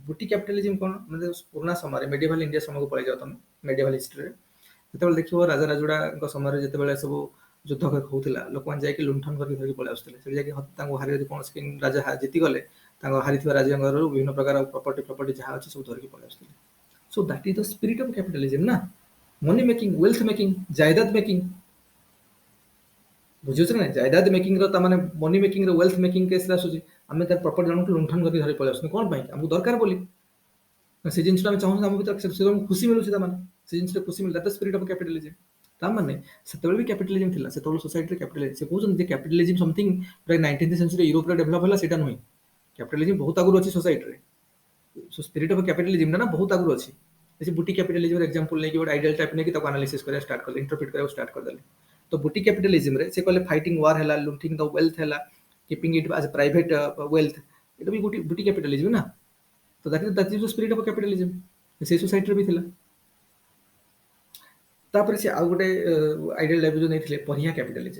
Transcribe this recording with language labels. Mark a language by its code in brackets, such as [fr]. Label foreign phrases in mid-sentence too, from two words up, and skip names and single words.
[en] booty capitalism [or] କ'ଣ, ମାନେ ପୁରୁଣା ସମୟରେ [en] medieval India [or] ସମୟକୁ ପଳେଇ ଯାଅ ତମେ, ମେଡିଭାଲ ହିଷ୍ଟ୍ରିରେ ଯେତେବେଳେ ଦେଖିବ ରାଜା ରାଜୁଡ଼ାଙ୍କ ସମୟରେ ଯେତେବେଳେ ସବୁ ଯୁଦ୍ଧ ହଉଥିଲା, ଲୋକମାନେ ଯାଇକି ଲୁଣ୍ଠନ କରିକି ଧରିକି ପଳେଇ ଆସୁଥିଲେ। ସେଠି ଯାଇକି ତାଙ୍କୁ ହାରି କୌଣସି ରାଜା ଜିତିଗଲେ, ତାଙ୍କ ହାରିଥିବା ରାଜାଙ୍କର ବିଭିନ୍ନ ପ୍ରକାର ପ୍ରପର୍ଟି ଯାହା ଅଛି ସବୁ ଧରିକି ପଳେଇ ଆସୁଥିଲେ। [en] So that is the spirit of capitalism ନା, money making, wealth making, [or] ଜାयଦାଦ ମେକିଂ, ବୁଝୁଛ ନା। ଜାयଦାଦ ମେକିଂ ର ତା ମାନେ [en] money making [or] ର [en] wealth making [or] କେସରେ ଆସୁଛି। ଆମେ ତାର ପ୍ରପର୍ଟି ଜଣଙ୍କୁ ଲୁଣ୍ଠନ କରିକି ଧରି ପଳେଇ ଆସୁଛୁ, କ'ଣ ପାଇଁ, ଆମକୁ ଦରକାର ବୋଲି। ସେ ଜିନିଷଟା ଆମେ ଚାହୁଁଛୁ ଆମ ଭିତରେ, ସେ ଖୁସି ମିଳୁଛି, ତାମାନେ ସେ ଜିନିଷରେ ଖୁସି ମିଳୁଛି, [en] that spirit of capitalism. [or] ତାମାନେ ସେତେବେଳେ ବି କ୍ୟାପିଟାଲିଜିମ୍ ଥିଲା, ସେତେବେଳେ ସୋସାଇଟିରେ କ୍ୟାପିଟାଲିଜିମ୍। ସେ କହୁଛନ୍ତି ଯେ [en] capitalism something [or] ପ୍ରାୟ 19th ସେଞ୍ଚୁରୀ ୟୁରୋପରେ ଡେଭଲପ ହେଲା, ସେଇଟା ନୁହେଁ। କ୍ୟାପିଟାଲିଜିମ୍ ବହୁତ ଆଗରୁ ଅଛି ସୋସାଇଟିରେ। [en] so spirit of capitalism [or] ନା ବହୁତ ଆଗରୁ ଅଛି। [hi] जैसे बुटी कैपिटलिज्म एग्जांपल लेके [or] ଗୋଟେ [en] ideal type [or] ନେଇକି ତାକୁ ଆନାଲିସିସ୍ କରିବା ଷ୍ଟାର୍ଟ କଲେ, ଇଣ୍ଟରପ୍ରିଟ କରିବାକୁ ଷ୍ଟାର୍ଟ କରିଦେଲେ। ତ ବୁଟି କ୍ୟାପିଟାଲିଜ୍ମରେ ସେ କହିଲେ [en] fighting war [or] ହେଲା, [en] looting the wealth [or] ହେଲା, [en] keeping it as private wealth, [or] ଏଟା ବି [en] booty capitalism [or] ନା। ତ [en] that is the spirit of capitalism, [or] ସେଇ ସୋସାଇଟିରେ ବି ଥିଲା। ତାପରେ ସେ ଆଉ ଗୋଟେ [en] ideal type [or] ଯୋଉ ନେଇଥିଲେ [en] pariah capitalism.